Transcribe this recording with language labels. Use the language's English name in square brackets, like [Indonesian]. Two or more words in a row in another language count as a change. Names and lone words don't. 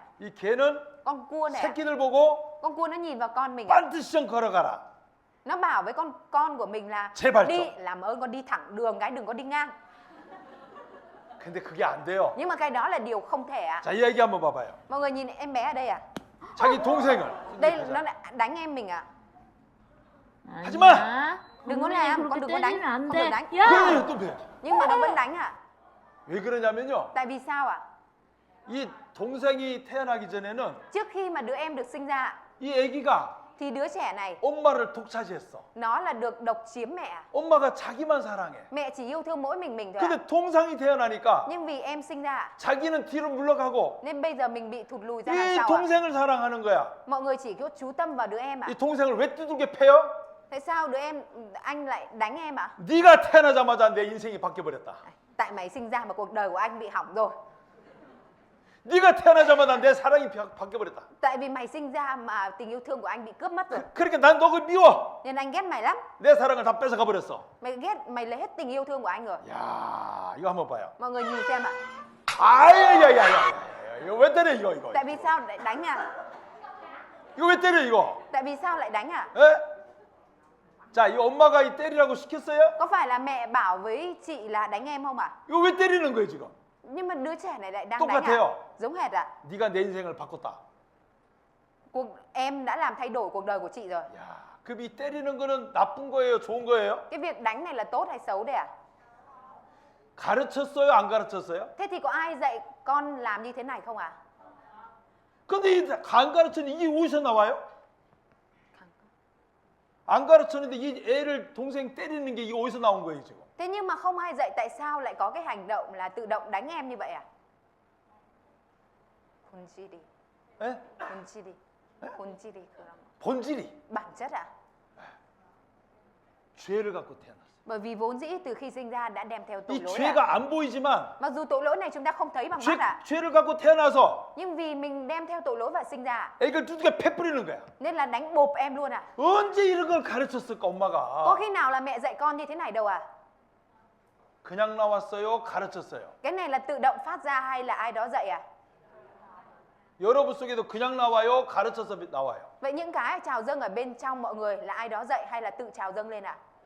[Korean] 이 개는 [Vietnamese] Con cua này ạ, [Korean] 새끼들 보고 [Vietnamese] con cua nó nhìn vào con mình ạ. [Korean] 반드시 걸어가라. [Vietnamese] Nó bảo với con của mình là [Korean] 제발 [Vietnamese] đi, [Korean] 좀. [Vietnamese] làm ơn con đi thẳng đường cái, đừng có đi ngang. [Korean] 근데 그게 안 돼요. [Vietnamese] Nhưng mà cái đó là điều không thể ạ. [Korean] 자, 이 얘기 한번 봐봐요. [Vietnamese] Mọi người nhìn em bé ở đây ạ. [Korean] 자기 동생을 [Vietnamese] Đây nó đã đánh em mình ạ. [Korean] 하지 마. [Vietnamese] Đừng có làm, con đừng có đánh, không được đánh. [Korean] 왜 또 배? [Vietnamese] Nhưng mà nó vẫn đánh ạ. [Korean] 왜 그러냐면요. [Vietnamese] Tại vì sao ạ? [Korean] 이 동생이 태어나기 전에는 [Vietnamese] Trước khi mà đứa em được sinh ra ạ, [Korean] 이 아기가 [Vietnamese] thì đứa trẻ này [Korean] 엄마를 독차지했어. [Vietnamese] nó là được độc chiếm mẹ ạ. [Korean] 엄마가 자기만 사랑해. [Vietnamese] Mẹ chỉ yêu thương mỗi mình thôi ạ. [Korean] 근데 동상이 태어나니까 [Vietnamese] Nhưng vì em sinh ra ạ, [Korean] 자기는 뒤로 물러가고 [Vietnamese] nên bây giờ mình bị thụt lùi ra đằng [Korean] 이 [Vietnamese] sau ạ. [Korean] 동생을 사랑하는 거야. [Vietnamese] Mọi người chỉ có chú tâm vào đứa em ạ. [Korean] 이 동생을 왜 두들겨 패요? [Vietnamese] Tại sao đứa em, anh lại đánh em ạ? [Korean] 네가 태어나자마자 내 인생이 바뀌어버렸다. [Vietnamese] Tại mày sinh ra mà cuộc đời của anh bị hỏng rồi. [Korean] 네가 태어나자마자 내 사랑이 바뀌어버렸다. [Vietnamese] Tại vì mày sinh ra mà tình yêu thương của anh bị cướp mất rồi. [Korean] 그러니까 난 너를 미워. [Vietnamese] Nên anh ghét mày lắm. [Korean] 내 사랑을 다 뺏어가 버렸어. [Vietnamese] Mày lấy hết tình yêu thương của anh rồi. [Korean] 야, 이거 한번 봐요. [Vietnamese] Mọi người nhìn xem ạ. [Korean] 아야야야야. 이거 왜 때려 이거? [Vietnamese] Tại vì sao lại đánh à? [Korean] 이거 왜 때려 이거? [Vietnamese] Tại vì sao lại đánh à? [Korean] 에? 자, 이 엄마가 이 때리라고 시켰어요? [Vietnamese] Có phải là mẹ bảo với chị là đánh em không ạ? [Korean] 이거 왜 때리는 거예요 지금? [Vietnamese] Nhưng mà đứa trẻ này lại đang đánh [Korean] 똑같아요. [Vietnamese] ạ? Giống hệt ạ. [Korean] 네가 내 인생을 바꿨다. [Vietnamese] Em đã làm thay đổi cuộc đời của chị rồi. [Korean] 야, 그럼 이 때리는 거는 나쁜 거예요, 좋은 거예요? [Vietnamese] Cái việc đánh này là tốt hay xấu đấy ạ? [Korean] 가르쳤어요, 안 가르쳤어요? [Vietnamese] Thế thì có ai dạy con làm như thế này không ạ? [Korean] 근데 안 가르쳤는데 이게 어디서 나와요? 안 가르쳤는데 이 애를 동생 때리는 게 이게 어디서 나온 거예요 지금? [Vietnamese] Thế nhưng mà không ai dạy tại sao lại có cái hành động là tự động đánh em như vậy à? [Korean] 본질이, 에? 본질이 그런 본질이 [Vietnamese] bản chất ạ. [Korean] 죄를 갖고 태어났어요. [Vietnamese] Bởi vì vốn dĩ từ khi sinh ra đã đem theo tội [Korean] 이 [Vietnamese] lỗi ạ. [Korean] 죄가 안 보이지만 [Vietnamese] Mặc dù tội lỗi này chúng ta không thấy bằng mắt ạ, [Korean] 죄를 갖고 태어나서 [Vietnamese] nhưng vì mình đem theo tội lỗi và sinh ra [Korean] 애를 두들겨 패 뿌리는 거야. [Vietnamese] nên là đánh bộp em luôn ạ. [Korean] 언제 이런 걸 가르쳤을까 [Vietnamese] Có [Korean] 엄마가? [Vietnamese] khi nào là mẹ dạy con như thế này đâu à? [Korean] 그냥 나왔어요, 가르쳤어요. [Vietnamese] Cái này là tự động phát ra hay là ai đó dạy à? [Korean] 여러분 속에도 그냥 나와요, 가르쳐서 나와요. [Vietnamese] Vậy những cái trào dâng ở bên trong mọi người là ai đó dạy hay là tự trào dâng lên ạ?